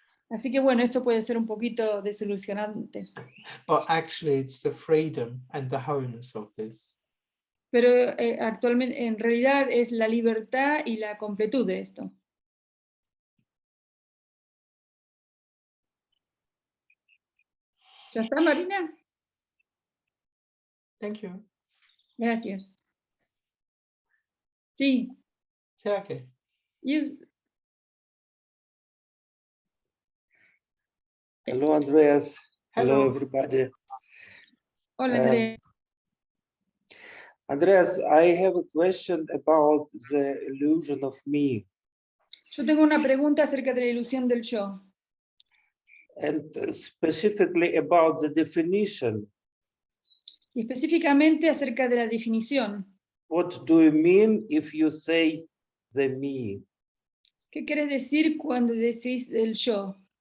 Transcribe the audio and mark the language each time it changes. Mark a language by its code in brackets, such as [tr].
[es] Así que bueno, eso puede ser un poquito desilusionante. [en] But actually it's the freedom and the wholeness of this. [es] Pero actualmente, en realidad, es la libertad y la completud de esto. ¿Ya está, Marina? [en] Thank you. [es] Gracias. Sí. [en] Okay. Hello, Andreas. Hello, everybody. [es] Hola, Andrea. [en] Andreas, I have a question about the illusion of me. [es] Yo tengo una pregunta acerca de la ilusión del yo. [en] And specifically about the definition. [es] Y específicamente acerca de la definición. [en] What do you mean if you say the me? [es] ¿Qué querés decir cuando decís el yo?